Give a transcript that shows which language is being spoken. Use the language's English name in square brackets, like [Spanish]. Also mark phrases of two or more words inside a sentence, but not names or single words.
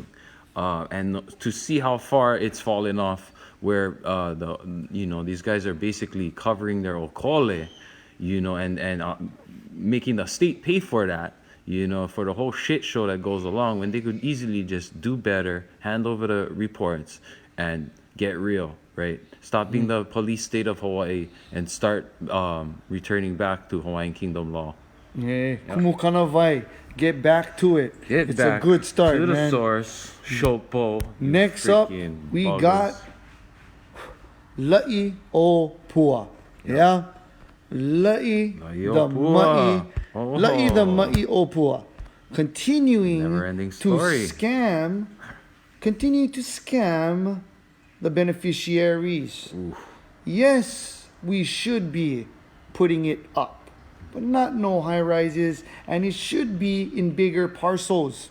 [English] And to see how far it's fallen off, where these guys are basically covering their okole, and making the state pay for that, for the whole shit show that goes along, when they could easily just do better, hand over the reports, and get real, right? Stop being the police state of Hawaii and start returning back to Hawaiian Kingdom law. Yeah, [Hawaiian] kumukana vai. [English] Get back to it. Get it's back a good start, to the man. source. Shopo. Next up, we got La'i o Pua. Yeah? La'i the Ma'i. La'i the Ma'i o Pua. Continuing Never-ending to story. continue to scam the beneficiaries. Yes, we should be putting it up, but not no high rises, and it should be in bigger parcels.